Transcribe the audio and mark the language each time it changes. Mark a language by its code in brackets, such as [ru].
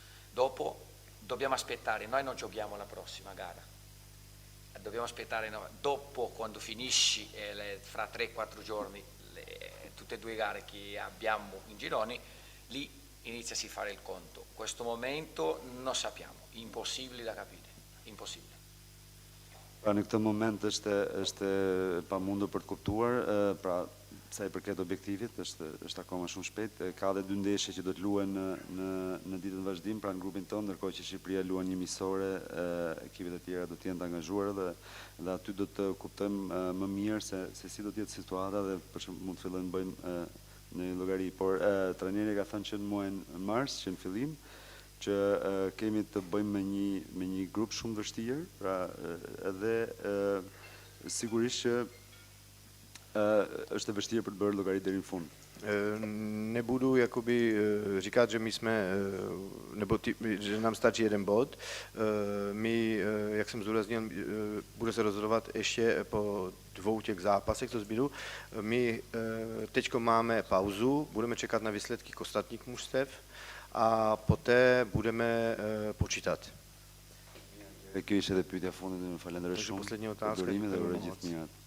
[it] Dopo dobbiamo aspettare, noi non giochiamo la prossima gara, dobbiamo aspettare, dopo quando finisci fra 3-4 giorni tutte e 2 gare che abbiamo in gironi, lì iniziasi a fare il conto. In questo momento non sappiamo, impossibile da capire, impossibile. [sq] Pra në këtë moment është pamundur për të kuptuar, pra sa i përket objektivit, është akoma shumë shpejt. Ka edhe 2 ndeshje që do të luhen në ditën vazhdim, pra në grupin tonë, ndërkohë që Shqipëria luan një miqësore, ekipet e tjera do të jenë të angazhuara dhe aty do të kuptojmë më mirë se si do të jetë situata dhe për shembull mund të fillojmë bëjmë në llogari, por trajneri ka thënë që në muajin mars, që në fillim, që kemi të bëjmë me një grup shumë vështirë, pra edhe sigurisht që është e vështirë për të bërë llogari deri në fund. [cs] Nebudu jakoby říkat, že my jsme, nebo že nám stačí jeden bod. My, jak jsem zdůraznil, bude se rozhodovat ještě po 2 těch zápasech, co zbydu. My teďko máme pauzu, budeme čekat na výsledky ostatních mužstev a poté budeme počítat. [sq] Kjo ishte edhe pyetja e fundit, më falenderoj [cs] Takže [sq] shumë. [cs] poslední otázka. [sq] Durime dhe uroj gjithë mirat.